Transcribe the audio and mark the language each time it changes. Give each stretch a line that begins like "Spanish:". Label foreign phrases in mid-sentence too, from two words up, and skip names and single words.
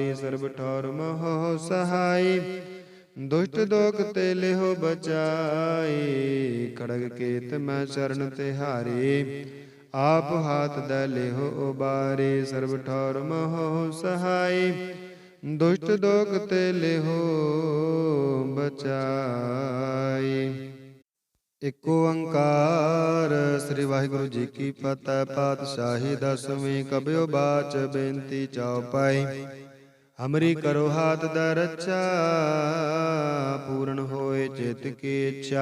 Hindi: सर्ब ठौर मोह सहाय, दुष्ट दोख ते लेहो बचाई। खड़ग केत मैं शरण तिहारी, आप हाथ दै लेहो उबारी। सर्ब ठौर मोह सहाय, दुष्ट दोख ते लेहो बचाई। इक ओंकार स्री वाहिगुरू जी की फतिह। पातशाही दसवीं कबिओ बाच बेनती चउपाई। हमरी करो हाथ दा रच्छा, पूरन होए चित की इच्छा।